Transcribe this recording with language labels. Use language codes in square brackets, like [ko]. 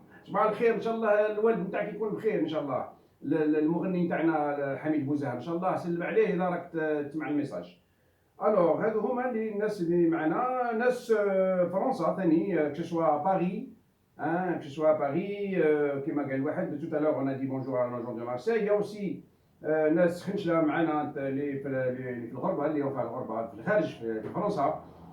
[ar] صباح الخير ان شاء الله الوالد نتاعك يكون بخير ان شاء الله. المغني نتاعنا حميد بوزهر ان شاء الله سلم عليه اذا راك تسمع الميساج. الوغ هذو هما اللي الناس اللي معنا. ناس فرنسا ثاني كسوا باري كسوا باري كما قال واحد [fr] tout à l'heure on a dit bonjour à nos gens de Marseille. Il y a aussi [ar] ناس خنشله معنا اللي في الغربه اللي هم في الغربه في الخارج في فرنسا.